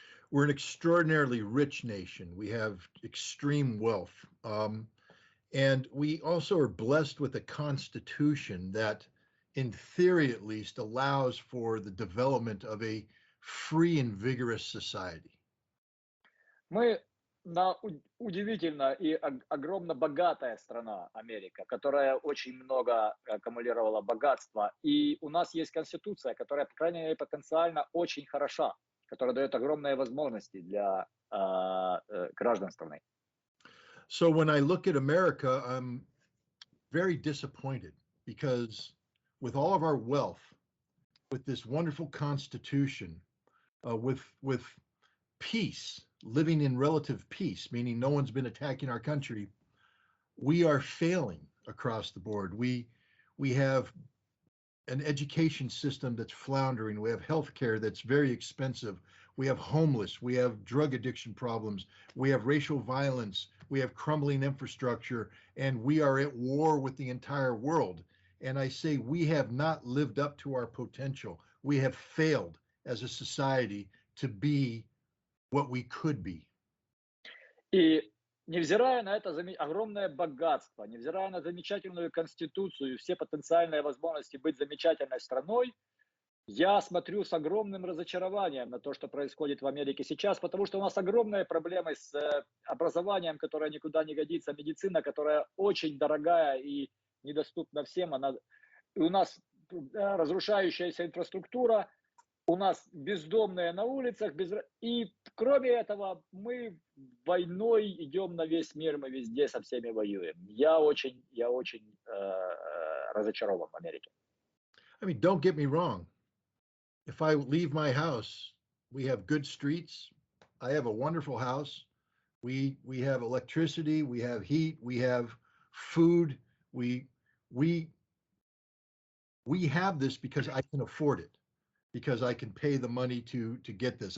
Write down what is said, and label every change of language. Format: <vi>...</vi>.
<en>We're an extraordinarily rich nation. We have extreme wealth. And we also are blessed with a constitution that, in theory at least, allows for the development of a free and vigorous society.</en> <ru>Мы удивительно и огромно богатая страна Америка, которая очень много аккумулировала богатства. И у нас есть конституция, которая, по крайней мере, потенциально очень хороша, которая дает огромные возможности для граждан страны.</ru> <en>So when I look at America, I'm very disappointed because with all of our wealth, with this wonderful constitution, with peace, living in relative peace, meaning no one's been attacking our country, we are failing across the board. We have an education system that's floundering. We have healthcare that's very expensive. We have homeless. We have drug addiction problems. We have racial violence. We have crumbling infrastructure, and we are at war with the entire world. And I say we have not lived up to our potential. We have failed as a society to be what we could be.</en> <ru>И невзирая на это огромное богатство, невзирая на замечательную конституцию и все потенциальные возможности быть замечательной страной, Я смотрю с огромным разочарованием на то, что происходит в Америке сейчас, потому что у нас огромные проблемы с образованием, которое никуда не годится, медицина, которая очень дорогая и недоступна всем, и у нас разрушающаяся инфраструктура, у нас бездомные на улицах, и кроме этого мы войной идем на весь мир, мы везде со всеми воюем. Я очень разочарован в Америке.</ru> <en>I mean, don't get me wrong. If I leave my house, we have good streets. I have a wonderful house. We have electricity. We have heat. We have food. We have this because I can afford it, because I can pay the money to get this.</en>